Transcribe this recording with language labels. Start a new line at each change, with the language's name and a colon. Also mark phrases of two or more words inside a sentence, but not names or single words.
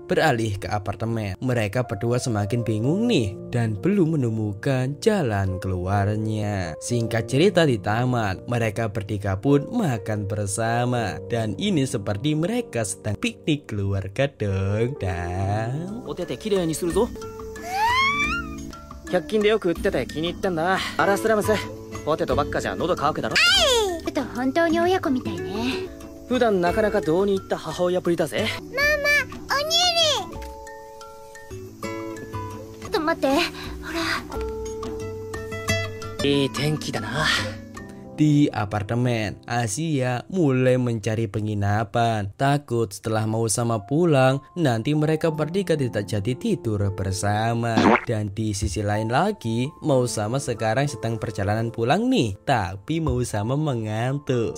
Indonesian: Beralih ke apartemen, mereka berdua semakin bingung nih dan belum menemukan jalan keluarnya. Singkat cerita, di taman mereka bertiga pun makan bersama, dan ini seperti mereka sedang piknik keluarga dong. Dan
Japanese: きれいにするぞ。100均でよく売ってて気に入ったんだ。アラスラムス、ポテトばっかじゃ喉乾くだろ。本当に親子みたいね。普段なかなか堂に行った母親ぶりだぜ。ママ、おに待って。ほら。いい天気だな。
Indonesian: Di apartemen, Asia mulai mencari penginapan. Takut setelah mau sama pulang, nanti mereka berdua tidak jadi tidur bersama. Dan di sisi lain lagi, mau sama sekarang sedang perjalanan pulang nih, tapi mau sama mengantuk.